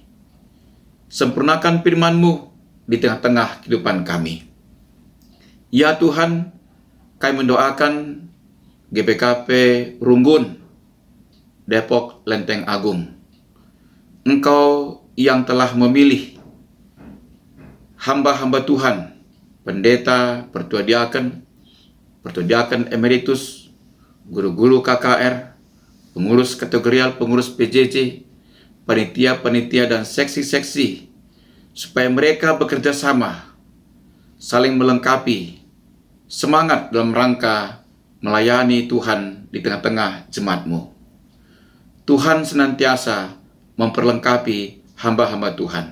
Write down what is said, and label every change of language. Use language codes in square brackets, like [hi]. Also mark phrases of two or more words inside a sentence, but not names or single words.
[id] Sempurnakan firman-Mu di tengah-tengah kehidupan kami. Ya Tuhan, kami mendoakan GBKP Runggun, Depok Lenteng Agung. Engkau yang telah memilih hamba-hamba Tuhan, pendeta, pertua diaken emeritus, guru-guru KKR, pengurus kategorial, pengurus PJJ, panitia-panitia dan seksi-seksi, supaya mereka bekerja sama, saling melengkapi, semangat dalam rangka melayani Tuhan di tengah-tengah jemaat-Mu. Tuhan senantiasa memperlengkapi hamba-hamba Tuhan.